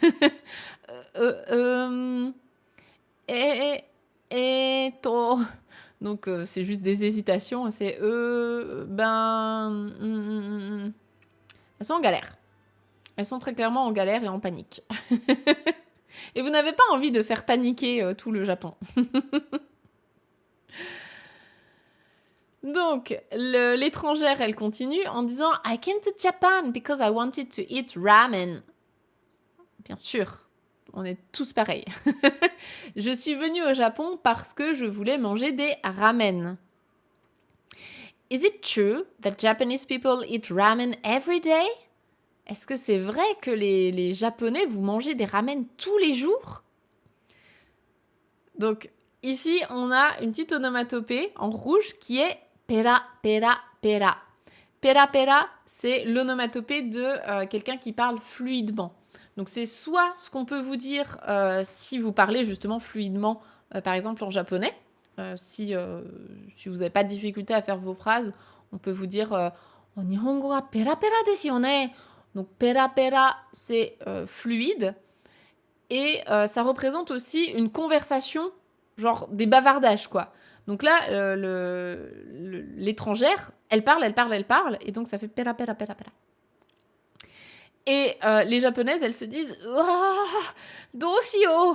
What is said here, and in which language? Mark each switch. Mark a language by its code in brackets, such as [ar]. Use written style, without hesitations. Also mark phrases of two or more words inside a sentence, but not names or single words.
[fr] Donc c'est juste des hésitations, c'est elles sont en galère. Elles sont très clairement en galère et en panique. Et vous n'avez pas envie de faire paniquer tout le Japon. Donc, l'étrangère, elle continue en disant « [en] I came to Japan because I wanted to eat ramen ». [fr] Bien sûr, on est tous pareils. Je suis venue au Japon parce que je voulais manger des ramen. [en] Is it true that Japanese people eat ramen every day? [fr] Est-ce que c'est vrai que les Japonais, vous mangez des ramen tous les jours? Donc, ici, on a une petite onomatopée en rouge qui est pera, pera, pera. Pera, pera, c'est l'onomatopée de quelqu'un qui parle fluidement. Donc, c'est soit ce qu'on peut vous dire si vous parlez justement fluidement, par exemple en japonais. Si vous n'avez pas de difficulté à faire vos phrases, on peut vous dire « [ja] 日本語はペラペラですよね ». [fr] Donc, pera pera, c'est fluide. Et ça représente aussi une conversation genre des bavardages, quoi. Donc là, l'étrangère, elle parle, et donc ça fait pera, pera, pera, pera. Et les japonaises, elles se disent « Ouah, doshio !»